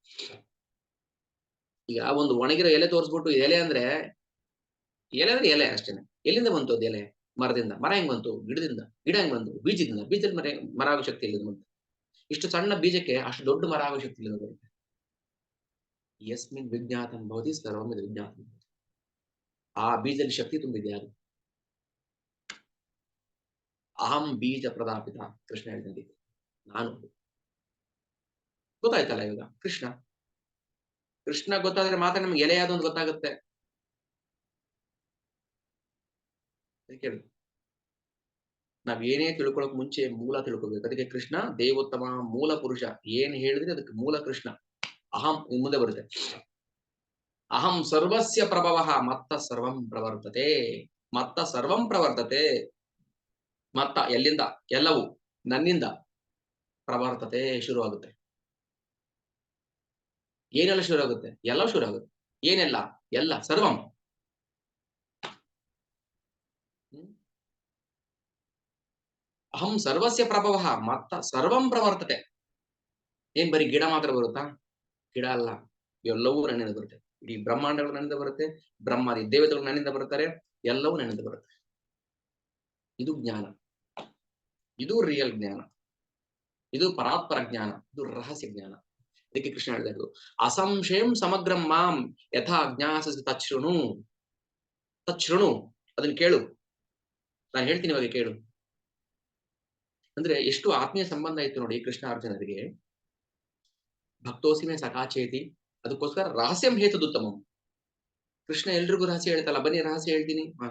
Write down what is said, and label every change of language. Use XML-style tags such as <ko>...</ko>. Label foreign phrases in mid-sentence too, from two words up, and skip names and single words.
<kn>ಈಗ ಒಂದು ಒಣಗಿರೋ ಎಲೆ ತೋರಿಸ್ಬಿಟ್ಟು ಎಲೆ ಅಂದ್ರೆ ಎಲೆ ಅಷ್ಟೇನೆ. ಎಲ್ಲಿಂದ ಬಂತು ಅದು ಎಲೆ? ಮರದಿಂದ. ಮರ ಹೆಂಗ್ ಬಂತು? ಗಿಡದಿಂದ. ಗಿಡ ಹೆಂಗ್ ಬಂತು? ಬೀಜದಿಂದ. ಬೀಜದಲ್ಲಿ ಮರ ಆಗೋ ಶಕ್ತಿ ಎಲ್ಲಿಂದ ಬಂತು? ಇಷ್ಟು ಸಣ್ಣ ಬೀಜಕ್ಕೆ ಅಷ್ಟು ದೊಡ್ಡ ಮರ ಆಗೋ ಶಕ್ತಿ ಎಲ್ಲಿಂದ ಬರುತ್ತೆ?</kn> <sa>ಯಸ್ಮಿನ್ ವಿಜ್ಞಾತಂ ಭವತಿ ಸರ್ವಂ ವಿಜ್ಞಾತಂ.</sa> <kn>ಆ ಬೀಜದಲ್ಲಿ ಶಕ್ತಿ ತುಂಬಿದೆ ಯಾರು?</kn> <sa>ಅಹಂ ಬೀಜ ಪ್ರದಾಪಿತ,</sa> <kn>ಕೃಷ್ಣ ಹೇಳಿದಂತೆ ನಾನು. ಗೊತ್ತಾಯ್ತಲ್ಲ ಇವಾಗ? ಕೃಷ್ಣ ಗೊತ್ತಾದ್ರೆ ಮಾತ್ರ ನಮ್ಗೆ ಎಲೆ ಯಾವ್ದು ಅಂತ ಗೊತ್ತಾಗುತ್ತೆ. ಕೇಳಿ, ನಾವ್ ಏನೇ ತಿಳ್ಕೊಳಕ್ ಮುಂಚೆ ಮೂಲ ತಿಳ್ಕೊಬೇಕು. ಅದಕ್ಕೆ ಕೃಷ್ಣ ದೇವೋತ್ತಮ, ಮೂಲ ಪುರುಷ. ಏನ್ ಹೇಳಿದ್ರೆ ಅದಕ್ಕೆ ಮೂಲ ಕೃಷ್ಣ. ಅಹಂ ಮುಂದೆ ಬರುತ್ತೆ.</kn> <sa>ಅಹಂ ಸರ್ವಸ್ಯ ಪ್ರಭವಃ ಮತ್ತ ಸರ್ವಂ ಪ್ರವರ್ತತೆ. ಮತ್ತ ಸರ್ವಂ ಪ್ರವರ್ತತೆ.</sa> <kn>ಮತ್ತ ಎಲ್ಲಿಂದ? ಎಲ್ಲವೂ ನನ್ನಿಂದ ಪ್ರವರ್ತತೆ ಶುರುವಾಗುತ್ತೆ. ಏನೆಲ್ಲ ಶುರು ಆಗುತ್ತೆ? ಎಲ್ಲವೂ ಶುರು ಆಗುತ್ತೆ. ಏನೆಲ್ಲ? ಎಲ್ಲ ಸರ್ವಂ.</kn> <sa>ಅಹಂ ಸರ್ವಸ್ಯ ಪ್ರಭವಃ ಮತ್ತ ಸರ್ವಂ ಪ್ರವರ್ತತೆ.</sa> <kn>ಏನ್ ಬರೀ ಗಿಡ ಮಾತ್ರ ಬರುತ್ತಾ? ಗಿಡ ಅಲ್ಲ, ಎಲ್ಲವೂ ನನ್ನಿಂದ ಬರುತ್ತೆ. ಇಡೀ ಬ್ರಹ್ಮಾಂಡಗಳು ನನ್ನಿಂದ ಬರುತ್ತೆ, ಬ್ರಹ್ಮಾದಿ ದೇವತೆಗಳು ನನ್ನಿಂದ ಬರ್ತಾರೆ, ಎಲ್ಲವೂ ನನ್ನಿಂದ ಬರುತ್ತೆ. ಇದು ಜ್ಞಾನ, ಇದು ರಿಯಲ್ ಜ್ಞಾನ, ಇದು ಪರಾತ್ಪರ ಜ್ಞಾನ, ಇದು ರಹಸ್ಯ ಜ್ಞಾನ. ಅದಕ್ಕೆ ಕೃಷ್ಣ ಹೇಳಿದ್ರು</kn> <sa>ಅಸಂಶಯಂ ಸಮಗ್ರಂ ಮಾಂ ಯಥಾ ಜ್ಞಾಸಸಿ ತಚ್ಛೃಣು.</sa> <kn>ತಚ್ಛೃಣು, ಅದನ್ನ ಕೇಳು, ನಾನು ಹೇಳ್ತೀನಿ ಇವಾಗ ಕೇಳು. ಅಂದ್ರೆ ಎಷ್ಟು ಆತ್ಮೀಯ ಸಂಬಂಧ ಇತ್ತು ನೋಡಿ ಕೃಷ್ಣ ಅರ್ಜುನರಿಗೆ.</kn> <sa>ಭಕ್ತೋಸಿಮೆ ಸಖಾಚೇತಿ, ಅದಕ್ಕೋಸ್ಕರ ರಹಸ್ಯಂ ಹೇತದುತ್ತಮಂ.</sa> <kn>ಕೃಷ್ಣ ಎಲ್ರಿಗೂ ರಹಸ್ಯ ಹೇಳ್ತಲ್ಲ, ಬನ್ನಿ ರಹಸ್ಯ ಹೇಳ್ತೀನಿ.</kn>